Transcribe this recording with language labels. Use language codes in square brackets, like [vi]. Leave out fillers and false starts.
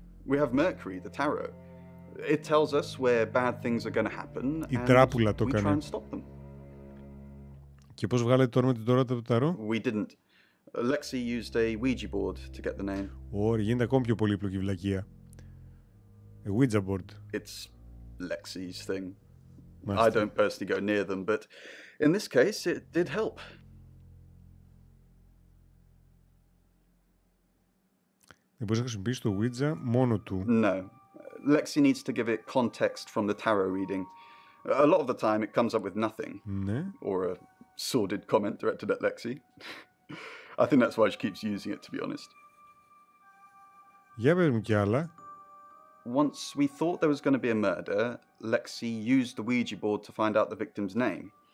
[en] We have Mercury, the tarot. It tells us where bad things are going to happen, and we try and stop them. [el] Και πώς βγάλετε το όνομα του Ντορότα από το ταρό? [en] We didn't. Lexi used a Ouija board to get the name. [el] Ωραία, γίνεται ακόμη πιο πολύπλοκη βλακεία. [en] A Ouija board. It's Lexi's thing. I don't personally go near them, but in this case it did help. [el] Δεν μπορείς να χρησιμοποιήσεις το Ouija μόνο του. [en] No. Lexi needs to give it context from the tarot reading. A lot of the time it comes up with nothing. [el] Ναι. [en] Or a sordid comment directed at Lexi. I think that's why she keeps using it, to be honest. [el] Για πες μου κι άλλα. [en] Once we thought there was going to be a murder, Lexi used the Ouija board to find out the victim's name.